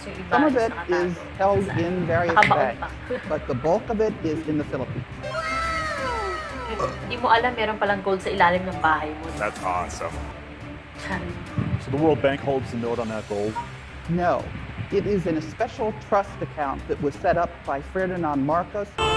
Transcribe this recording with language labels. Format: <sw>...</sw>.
<en>Some of it is held in various banks, but the bulk of it is in the Philippines.</en> <tl>Hindi mo alam, meron palang gold sa ilalim ng bahay mo.</tl> <en>That's awesome. So the World Bank holds the note on that gold? No. It is in a special trust account that was set up by Ferdinand Marcos.</en>